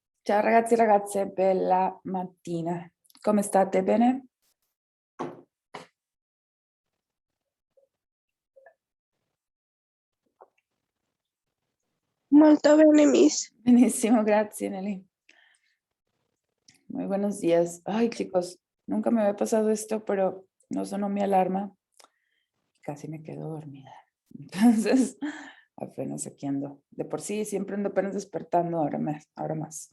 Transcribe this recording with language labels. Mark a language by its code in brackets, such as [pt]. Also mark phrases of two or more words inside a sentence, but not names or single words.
[it] Ciao ragazzi e ragazze, bella mattina. Come state? Bene? Molto bene, Miss. Benissimo, grazie Nelly. [es] Muy buenos días. Ay, chicos, nunca me había pasado esto, pero no sonó mi alarma. Casi me quedo dormida. Entonces, apenas aquí ando. De por sí, siempre ando apenas despertando, ahora más.